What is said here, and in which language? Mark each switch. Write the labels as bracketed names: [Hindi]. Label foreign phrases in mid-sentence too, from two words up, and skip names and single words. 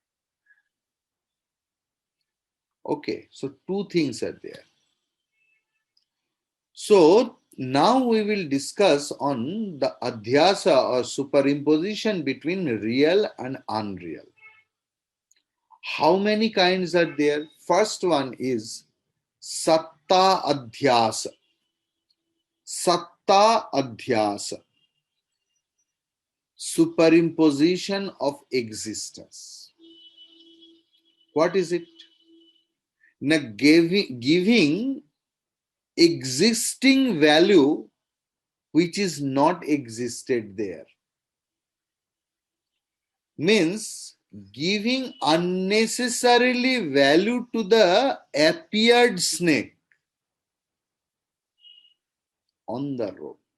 [English] Okay, so two things are there. So now we will discuss on the adhyasa or superimposition between real and unreal. How many kinds are there? First one is [Sanskrit] satta adhyasa. Satta adhyasa. [English] Superimposition of existence. What is it? Now giving existing value which is not existed there. Means giving unnecessarily value to the appeared snake on the road.